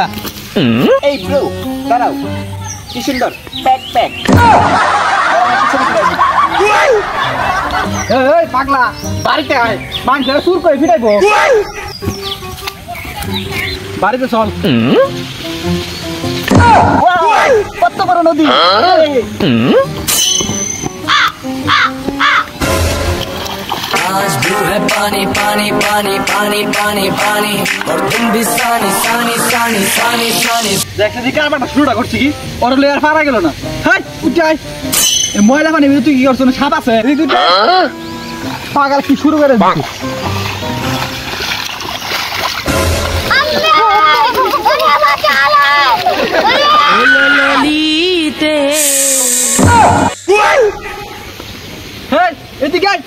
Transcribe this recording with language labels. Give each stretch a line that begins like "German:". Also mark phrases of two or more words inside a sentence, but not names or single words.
Bangla: এই ব্রো দাঁড়াও, কি সুন্দর প্যাক প্যাক। এই পাগলা বাড়িতে আয়, মানুষের সুর করে ফিরাইবো। বাড়িতে চল। কত বড় নদী।
Hindi: आज ब्लू है पानी पानी पानी पानी पानी पानी और तुम भी सानी सानी सानी सानी सानी।
Bangla: দেখতে দিকে আমার শুরুটা করছি কি ওর লেয়ার পারা গেল না। হাই উঠে আয়, এই ময়লা পানি তুই কি করছ? সাপ আছে পাগল, কি শুরু করে দিছিস? হেই এদিকে আয়।